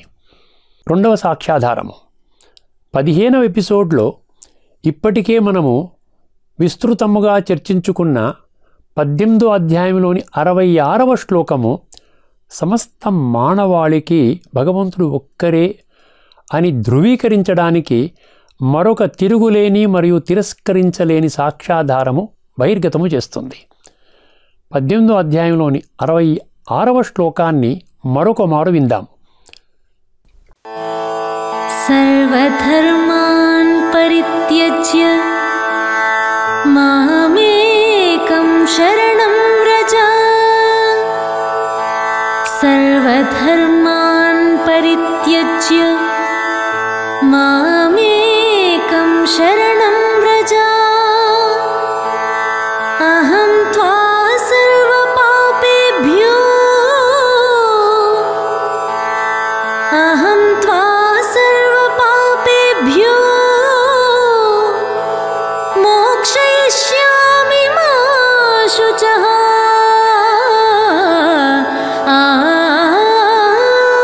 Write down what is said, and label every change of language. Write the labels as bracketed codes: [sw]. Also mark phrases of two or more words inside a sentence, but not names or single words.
[te] 2వ సాక్ష్యాధారము 15వ ఎపిసోడ్లో ఇప్పటికే మనము విస్తృతముగా చర్చించుకున్న 18వ అధ్యాయంలోని 66వ శ్లోకము సమస్త మానవాళికి భగవంతుడు ఒక్కరే అని ధృవీకరించడానికి మరొక తిరుగులేని మరియు తిరస్కరించలేని సాక్ష్యాధారము బహిర్గతము చేస్తుంది. 18వ అధ్యాయంలోని 66వ శ్లోకాన్ని మరొక మారు విందాం. [sa] సర్వధర్మాన్ పరిత్యజ్య మామేకం శరణం వ్రజ సర్వధర్మాన్ పరిత్యజ్య మామేకం శరణం వ్రజ అహం త్వా సర్వపాపేభ్యో అహం త్వా సర్వపాపేభ్యో మోక్షయిష్యామి మా శుచః